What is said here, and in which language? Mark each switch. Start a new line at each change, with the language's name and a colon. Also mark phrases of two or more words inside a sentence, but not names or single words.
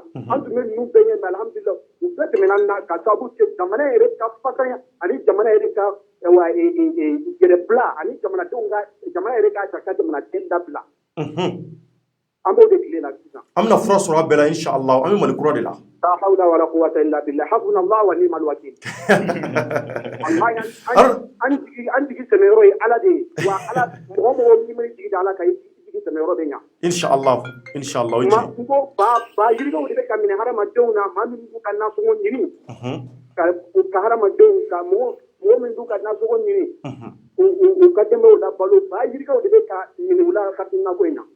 Bambara: An tun bɛ ninnu bɛɛ ɲɛ mais alhamdulillah u bɛɛ tɛmɛna na ka sababu kɛ jamana yɛrɛ ka fasanya ani jamana yɛrɛ ka yɛrɛbila ani jamanadenw ka jamana yɛrɛ ka jamanaden dabila. An b'o de tile la sisan. An bɛna fura sɔrɔ a bɛɛ la inshallah an bɛ Mali kura de la.
Arabic: لا حول ولا قوة إلا بالله. حسبنا الله ونعم الوكيل.
Bambara: An jigi sɛmɛyɔrɔ ye Ala de ye wa Ala mɔgɔ mɔgɔ min bɛ jigi da Ala kan i jigi sɛmɛyɔrɔ bɛ ɲa. Inshallah o ye tiɲɛ. N ko ba yirigaw de bɛ ka minɛ hadamadenw na maa min b'u ka nasɔngɔ ɲini ka hadamadenw ka mɔgɔ min b'u ka nasɔngɔ ɲini u ka denbayaw la balo ba yirigaw de bɛ ka minɛ u la hakilina ko in na.